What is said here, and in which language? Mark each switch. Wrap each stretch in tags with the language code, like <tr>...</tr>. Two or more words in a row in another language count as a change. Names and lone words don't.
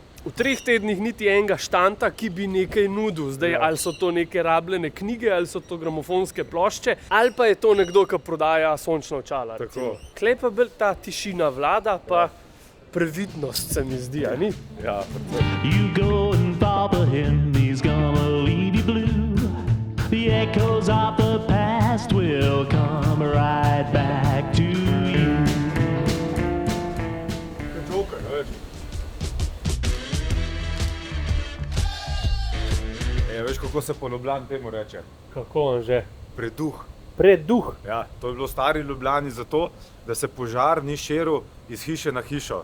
<sl>V 3 tednih niti enega štanta, ki bi nekaj nudil. Zdaj, Ja. ali so to neke rabljene knjige, ali so to gramofonske plošče, ali pa je to nekdo, ki prodaja sončna očala. Tako. Klej pa bolj ta tišina vlada, pa previdnost se mi zdi, a ni? Ja,</sl> <en>You go and bother him, he's gonna leave you blue. The echoes of the past will come right back to you.</en> <sl>Joker, veš. Veš, kako se po Ljubljani temu reče? Kako on že? Preduh. Preduh. Ja, to je bilo v stari Ljubljani zato, da se požar ni širil iz hiše na hišo.</sl>